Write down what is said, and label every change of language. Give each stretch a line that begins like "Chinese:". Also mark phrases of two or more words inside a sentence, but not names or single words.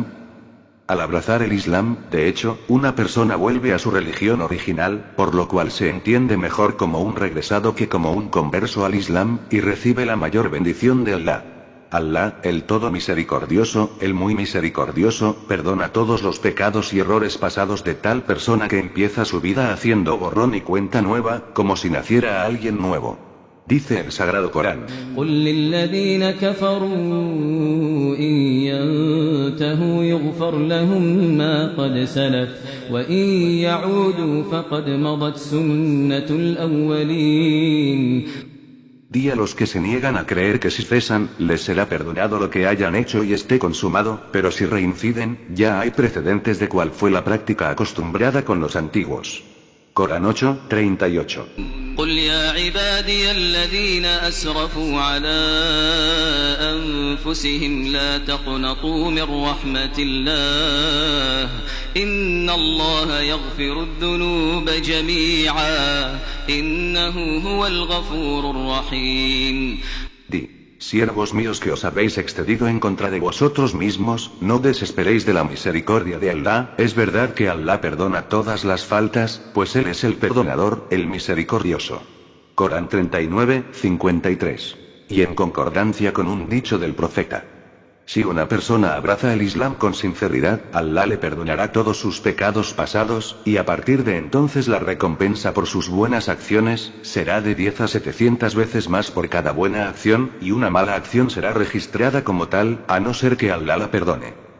Spanish: Al abrazar el Islam, de hecho, una persona vuelve a su religión original, por lo cual se entiende mejor como un regresado que como un converso al Islam, y recibe la mayor bendición de Allah. Allah, el todo misericordioso, el muy misericordioso, perdona todos los pecados y errores pasados de tal persona que empieza su vida haciendo borrón y cuenta nueva, como si naciera alguien nuevo. Dice el Sagrado Corán:
Arabic: قل للذين كفروا إن ينتهوا يغفر لهم ما قد سلف وإن يعودوا فقد مضت سنة الأولين.
Spanish: Di a los que se niegan a creer que si cesan, les será perdonado lo que hayan hecho y esté consumado, pero si reinciden, ya hay precedentes de cuál fue la práctica acostumbrada con los antiguos. Corán 8, 38.
Arabic: قل يا عبادي الذين أسرفوا على أنفسهم لا تقنطوا من رحمة الله إن الله يغفر الذنوب جميعا إنه هو الغفور الرحيم.
Spanish: Di: siervos míos que os habéis excedido en contra de vosotros mismos, no desesperéis de la misericordia de Allah. Es verdad que Allah perdona todas las faltas, pues Él es el perdonador, el misericordioso. Corán 39, 53. Y en concordancia con un dicho del profeta: si una persona abraza el Islam con sinceridad, Allah le perdonará todos sus pecados pasados, y a partir de entonces la recompensa por sus buenas acciones, será de 10 a 700 veces más por cada buena acción, y una mala acción será registrada como tal, a no ser que Allah la perdone.